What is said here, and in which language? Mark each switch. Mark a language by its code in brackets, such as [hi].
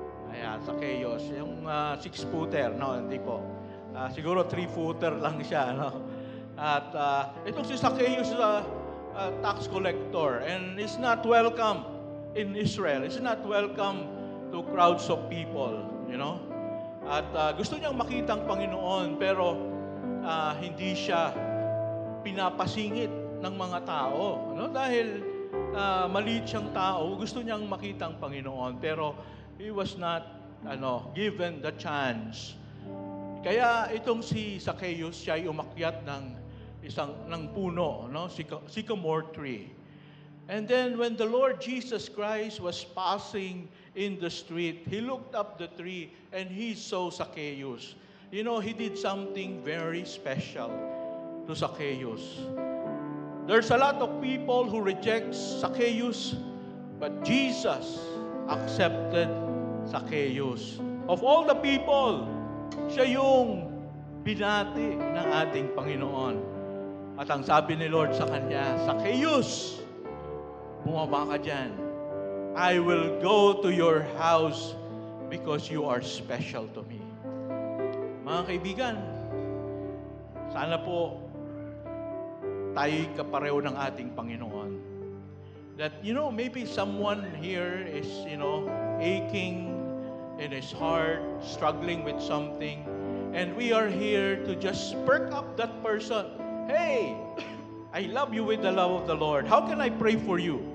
[tl] Ayan, Zacchaeus, yung 6-footer, no, hindi po. Siguro 3-footer lang siya, no. At itong si [en] Zacchaeus is a tax collector and is not welcome in Israel. Is not welcome to crowds of people, you know. [tl] At gusto niyang makita ang Panginoon pero hindi siya pinapasingit ng mga tao, no? Dahil maliit siyang tao, gusto niyang makita ang Panginoon pero [en] he was not given the chance. [tl] Kaya itong si Zacchaeus, siya ay umakyat ng puno, no? [en] Sycamore tree. And then when the Lord Jesus Christ was passing in the street, he looked up the tree and he saw Zacchaeus. You know, he did something very special to Zacchaeus. There's a lot of people who reject Zacchaeus, but Jesus accepted Zacchaeus. Of all the people, [tl] siya yung binati ng ating Panginoon. At ang sabi ni Lord sa kanya, Zacchaeus, bumaba ka dyan. [en] I will go to your house because you are special to me. [tl] Mga kaibigan, sana po tayo'y kapareho ng ating Panginoon. [en] That, maybe someone here is, aching in his heart, struggling with something, and we are here to just perk up that person. Hey, I love you with the love of the Lord. How can I pray for you?